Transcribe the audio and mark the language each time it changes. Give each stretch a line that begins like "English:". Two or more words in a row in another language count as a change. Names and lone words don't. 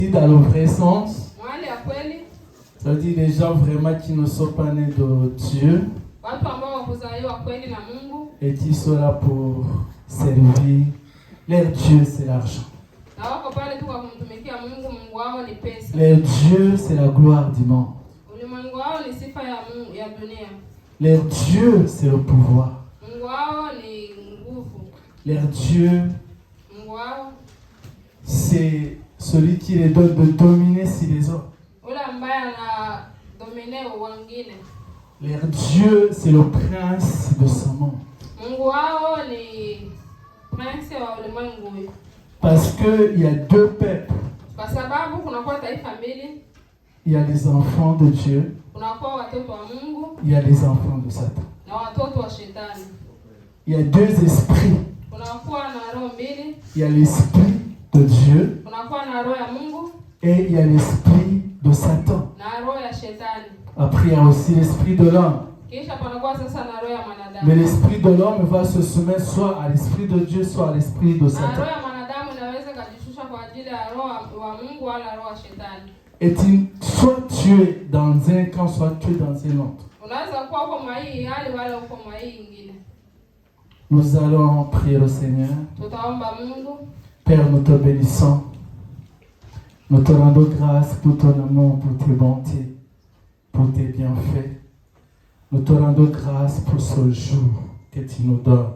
French: Dans le vrai sens,
Swahili: Mwali ya kweli,
French: ça veut dire les gens vraiment qui ne sont pas nés de Dieu
Swahili: watu ambao wakuzaliwa kweli na Mungu
French: et qui sont là pour servir. Leur Dieu, c'est l'argent.
Swahili: na wako pale tu kwa kumtumikia Mungu. Mungu wao ni pesa.
French: Leur Dieu, c'est la gloire du monde.
Swahili: Ulimwengu wao ni sifa ya Mungu, ya dunia.
French: Leur Dieu, c'est le pouvoir.
Swahili: Mungu wao ni nguvu.
French: Leur Dieu,
Swahili: Mungu wao
French: c'est celui qui les donne de dominer sur les autres.
Swahili: ule ambaye ana domine wengine.
French: Leur Dieu, c'est le prince de ce monde.
Swahili: Mungu wao ni prince wa ulimwengu.
French: Parce qu'il y a deux peuples.
Swahili: Kwa sababu kunakuwa taifa mbili.
French: Il y a les enfants de Dieu.
Swahili: Kunakuwa watoto wa Mungu.
French: Il y a les enfants de Satan.
Swahili: Na watoto wa shetani.
French: Il y a deux esprits.
Swahili: Kunakuwa na roho mbili.
French: Il y a l'esprit de Dieu.
Swahili: Kunakuwa na roho ya Mungu.
French: Et il y a l'esprit de Satan.
Swahili: Na roho ya shetani.
French: Après, il y a aussi l'esprit de l'homme.
Swahili: Kisha panakuwa sasa na roho ya mwanadamu.
French: Mais l'esprit de l'homme va se soumettre soit à l'esprit de Dieu, soit à l'esprit de
Swahili: Na
French: Satan.
Swahili: roho ya mwanadamu inaweza kujishusha kwa ajili ya roho wa Mungu wala roho ya shetani.
French: Et soit tu es dans un camp, soit tu es dans un autre.
Swahili: Unaweza kuwa uko mwa hii hali wala uko mwa hii nyingine.
French: Nous allons prier le Seigneur.
Swahili: Tutaomba Mungu.
French: Père, nous te bénissons. Nous te rendons grâce pour ton amour, pour tes bontés, pour tes bienfaits. Nous te rendons grâce pour ce jour que tu nous donnes.